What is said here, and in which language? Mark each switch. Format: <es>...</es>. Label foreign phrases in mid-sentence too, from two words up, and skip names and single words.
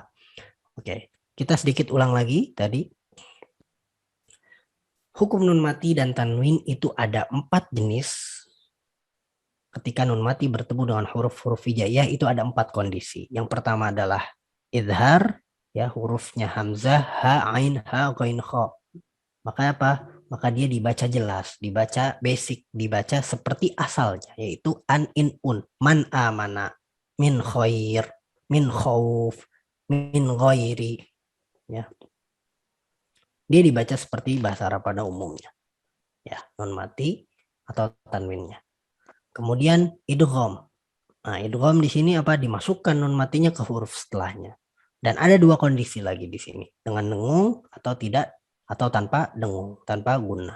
<id>Oke, kita sedikit ulang lagi tadi. Hukum nun mati dan tanwin itu ada 4 jenis. Ketika nun mati bertemu dengan huruf-huruf hijaiyah itu ada 4 kondisi. Yang pertama adalah idhar, ya hurufnya hamzah, ha, ain, ha, ghain, kha. Maka apa? Maka dia dibaca jelas, dibaca basic, dibaca seperti asalnya, yaitu</id> <ar>an, in, un, man, amana, min khair, min khauf, min ghairi.</ar> <id>Ya. Dia dibaca seperti bahasa Arab pada umumnya. Ya, nun mati atau tanwinnya. Kemudian idgham. Nah, idgham di sini apa? Dimasukkan nun matinya ke huruf setelahnya. Dan ada 2 kondisi lagi di sini, dengan dengung atau tidak, atau tanpa dengung, tanpa gunnah.</id>